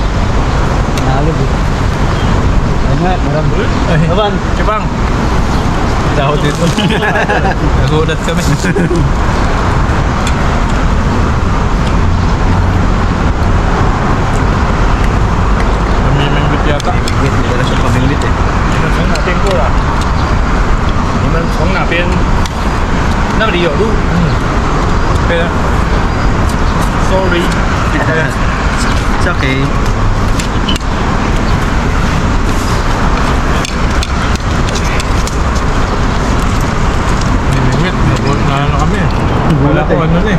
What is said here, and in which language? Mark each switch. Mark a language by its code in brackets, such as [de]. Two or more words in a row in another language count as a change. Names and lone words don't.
[tl] Nalog eh. Ayun nga, marami. Ay, Aban. Chibang! Tao dito. Nagulat kami. Namimingwit yata. Bigit, hindi na siya pamingwit eh. [zh] 从哪边过来？你们从哪边？那里有路。 [tl] Kaya, [en] Sorry。 It's okay. [tl] namimingwit. Nagulat na ano kami. Wala ko ano na eh.